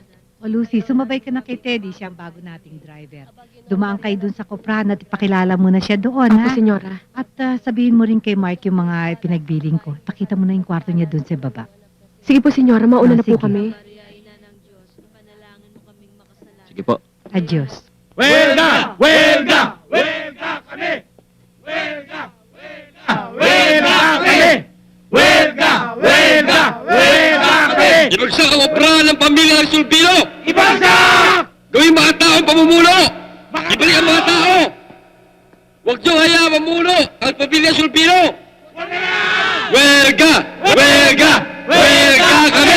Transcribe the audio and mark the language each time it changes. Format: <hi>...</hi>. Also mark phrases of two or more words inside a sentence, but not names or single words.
<tl>O, Lucy, sumabay ka na kay Teddy, siya ang bago nating driver. Dumaan kayo dun sa Kupran at ipakilala mo na siya doon, Opo, ha? senyora. At sabihin mo rin kay Mark yung mga pinagbiling ko. Pakita mo na yung kwarto niya dun sa baba. Sige po, senyora. Mauna na po Sige. kami. Maria, Ina ng Diyos, ipanalangin mo kaming makasalanan. Sige po. Adios. Huelga! Huelga! Huelga kami! Huelga! Huelga! Huelga kami! Huelga! Huelga! Huelga kami! Ibagsak ang operahan ng pamilya ng Sulpino! Ibagsak! Gawing mga taong pamumuno! Ibalik ang mga tao! Huwag niyo hayaan mamuno ang pamilya Sulpino! Huelga! Huelga! Huelga kami!</tl>